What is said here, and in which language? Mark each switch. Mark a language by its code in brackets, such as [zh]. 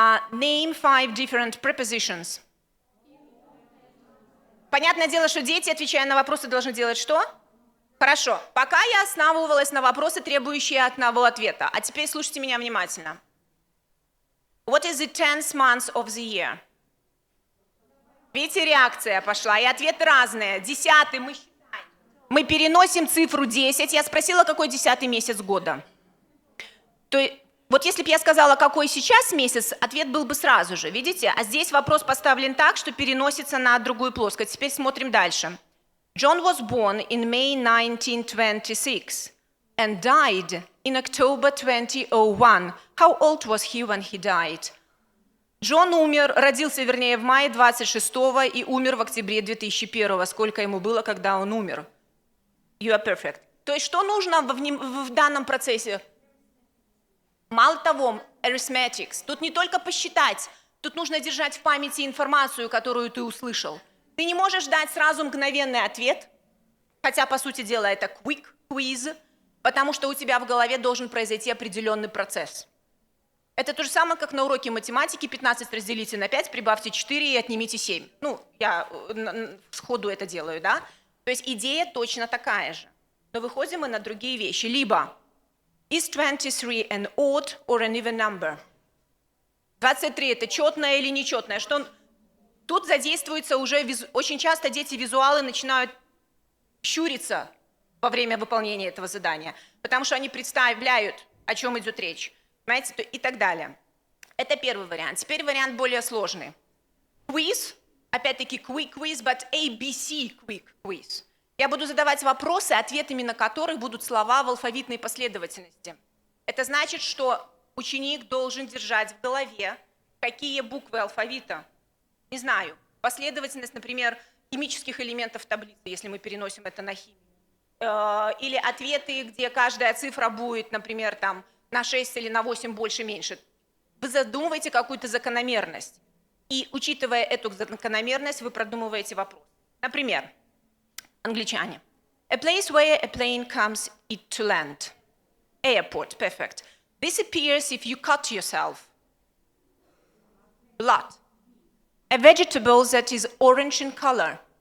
[en] Name 5 different prepositions. [ru] Понятное дело, что дети, отвечая на вопросы, должны делать что? Хорошо. Пока я основывалась на вопросы, требующие одного ответа. А теперь слушайте меня внимательно. [en] What is the 10th month of the year? [ru] Видите, реакция пошла, и ответы разные. 10-й мы считаем. Мы переносим цифру 10. Я спросила, какой 10-й месяц года. Вот если бы я сказала, какой сейчас месяц, ответ был бы сразу же, видите? А здесь вопрос поставлен так, что переносится на другую плоскость. Теперь смотрим дальше. [en] John was born in May 1926 and died in October 2001. How old was he when he died? [ru] Джон родился, вернее, в мае 26-го и умер в октябре 2001-го. Сколько ему было, когда он умер? [en] You are perfect. [ru] То есть что нужно в данном процессе? Мало того, arithmetics. Тут не только посчитать, тут нужно держать в памяти информацию, которую ты услышал. Ты не можешь дать сразу мгновенный ответ, хотя, по сути дела, это quick quiz, потому что у тебя в голове должен произойти определенный процесс. Это то же самое, как на уроке математики. 15 разделите на 5, прибавьте 4 и отнимите 7. Ну, я сходу это делаю, да? То есть идея точно такая же. Но выходим мы на другие вещи. Либо [en] is 23 an odd or an even number? [ru] 23 это четное или нечетное? Тут задействуется уже, очень часто дети-визуалы начинают щуриться во время выполнения этого задания, потому что они представляют, о чем идет речь, понимаете, и так далее. Это первый вариант. Теперь вариант более сложный. [en] Quiz, [ru] опять-таки [en] quick quiz, but ABC quick quiz. [ru] Я буду задавать вопросы, ответами на которых будут слова в алфавитной последовательности. Это значит, что ученик должен держать в голове, какие буквы алфавита. Не знаю, последовательность, например, химических элементов таблицы, если мы переносим это на химию. Или ответы, где каждая цифра будет, например, там, на 6 или на 8 больше-меньше. Вы задумываете какую-то закономерность. И, учитывая эту закономерность, вы продумываете вопрос. Например, англичане. [en] A place where a plane comes to land. Airport, perfect. This appears if you cut yourself. Blood. A vegetable that is orange in color.